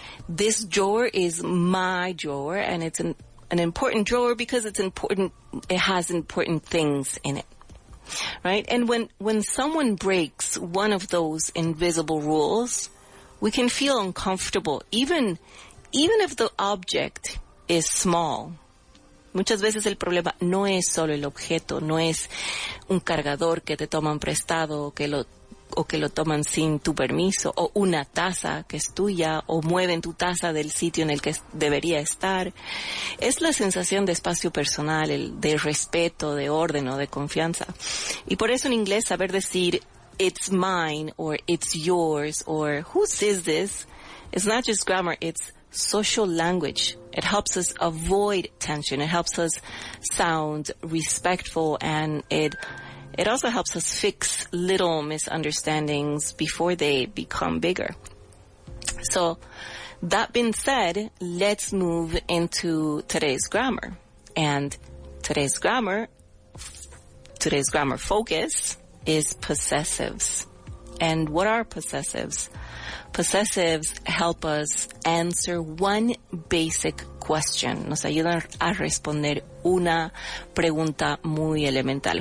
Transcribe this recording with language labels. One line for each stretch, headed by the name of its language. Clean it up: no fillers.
English: This drawer is my drawer, and it's an important drawer because it's important. It has important things in it. Right? And when someone breaks one of those invisible rules, we can feel uncomfortable, even if the object is small.
Spanish: Muchas veces el problema no es solo el objeto, no es un cargador que te toman prestado o que lo toman sin tu permiso, o una taza que es tuya, o mueven tu taza del sitio en el que debería estar. Es la sensación de espacio personal, de respeto, de orden o de confianza. Y por eso en inglés saber decir
English: it's mine or it's yours or whose is this is not just grammar, it's social language. It helps us avoid tension. It helps us sound respectful, and it also helps us fix little misunderstandings before they become bigger. So, that being said, let's move into today's grammar. And today's grammar focus is possessives. And what are possessives? Possessives help us answer one basic question.
Spanish: Nos ayudan a responder una pregunta muy elemental.